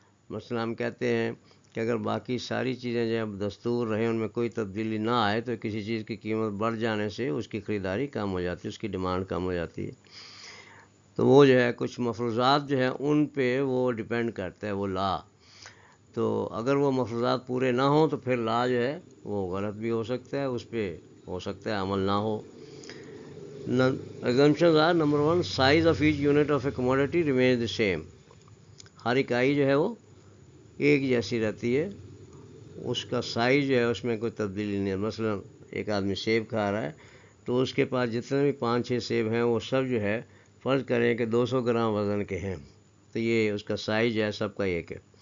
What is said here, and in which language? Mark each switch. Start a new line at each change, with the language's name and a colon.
Urdu: مثلا ہم کہتے ہیں کہ اگر باقی ساری چیزیں جب دستور رہیں، ان میں کوئی تبدیلی نہ آئے تو کسی چیز کی قیمت بڑھ جانے سے اس کی خریداری کم ہو جاتی ہے، اس کی ڈیمانڈ کم ہو جاتی ہے۔ تو وہ جو ہے کچھ مفروضات جو ہیں ان پہ وہ ڈیپینڈ کرتا ہے وہ لا۔ تو اگر وہ مفروضات پورے نہ ہوں تو پھر لا جو ہے وہ غلط بھی ہو سکتا ہے، اس پہ ہو سکتا ہے عمل نہ ہو.
English: Assumptions are: number 1, size of each unit of a commodity remains the same.
Urdu: ہر اکائی جو ہے وہ ایک جیسی رہتی ہے، اس کا سائز جو ہے اس میں کوئی تبدیلی نہیں ہے. مثلا ایک آدمی سیب کھا رہا ہے تو اس کے پاس جتنے بھی 5-6 سیب ہیں وہ سب جو ہے فرض کریں کہ 200 گرام وزن کے ہیں، تو یہ اس کا سائز جو ہے سب کا ایک ہے.